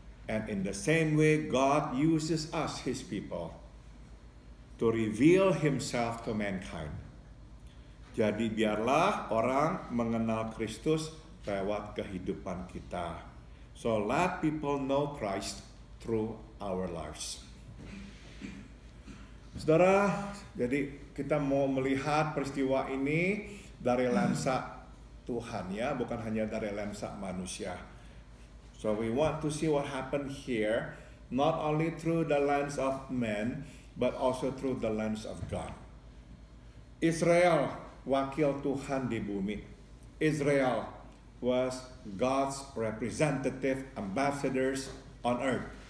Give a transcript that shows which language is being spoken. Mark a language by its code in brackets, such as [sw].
[en] And in the same way, God uses us, his people, [id] to reveal himself to mankind. Jadi biarlah orang mengenal Kristus lewat kehidupan kita. [en] So let people know Christ through our lives. [id] Saudara, jadi kita mau melihat peristiwa ini dari lensa Tuhan ya, bukan hanya dari lensa manusia. [en] So we want to see what happened here, not only through the lens of man, but also through the lens of God. Israel, wakil Tuhan di bumi. Israel was God's representative ambassadors on earth.